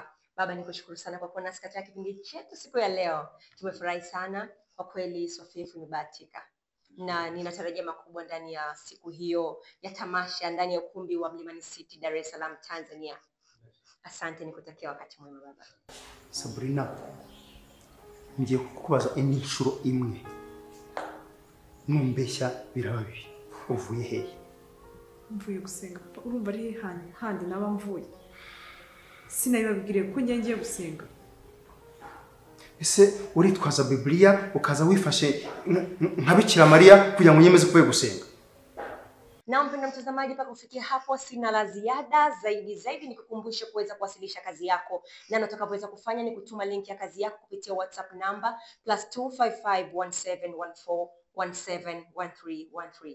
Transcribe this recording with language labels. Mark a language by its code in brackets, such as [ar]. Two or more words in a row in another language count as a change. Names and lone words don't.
[sw] Baba, nikushukuru sana kwa kuwa nasi katika kipindi chetu siku ya leo. Tumefurahi sana kwa kweli, Swafif imebahatika na ninatarajia makubwa ndani ya siku hiyo ya tamasha ndani ya ukumbi wa Mlimani City, Dar es Salaam, Tanzania. Asante, nikutakia wakati mwema baba. [rw] Sabrina, ngiye kukubaza inshuro imwe. Numbeshya birababi. Uvuye hehe? Mvuye gusenga. Urumva ari handi naba mvuye. Sinabibabwire ko ngiye gusenga. Ese uritwaza Biblia ukaza wifashe nka Bikira Maria kugira ngo nyemeze kuvuye gusenga? [sw] Na mpenda mtazamaji, mpaka kufikia hapo sina la ziada zaidi nikukumbushe kuweza kuwasilisha kazi yako, na utakapoweza kufanya ni kutuma link ya kazi yako kupitia WhatsApp number +2551714171313.